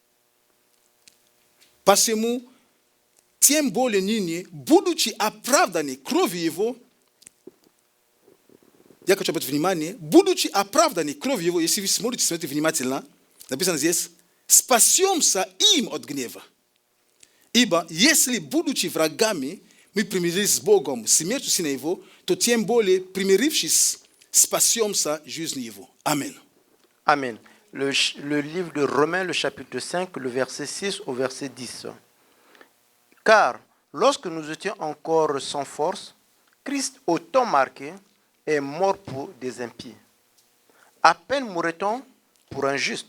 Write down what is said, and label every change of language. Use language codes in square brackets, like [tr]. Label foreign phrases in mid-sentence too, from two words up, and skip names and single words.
[ru] Посему, тем более ныне, будучи оправданы кровью Его, я хочу обратить внимание, будучи оправданы кровью Его, если вы смотрите внимательно, написано здесь, спасемся им от гнева. Ибо если, будучи врагами, мы примирились с Богом смертью Сына Его, то тем более, примирившись, спасемся жизнью Его. Аминь. [fr] Amen. Le livre de Romains, le chapitre 5, le verset 6 au verset 10. Car lorsque nous étions encore sans force, Christ, au temps marqué, est mort pour des impies. À peine mourrait-on pour un juste.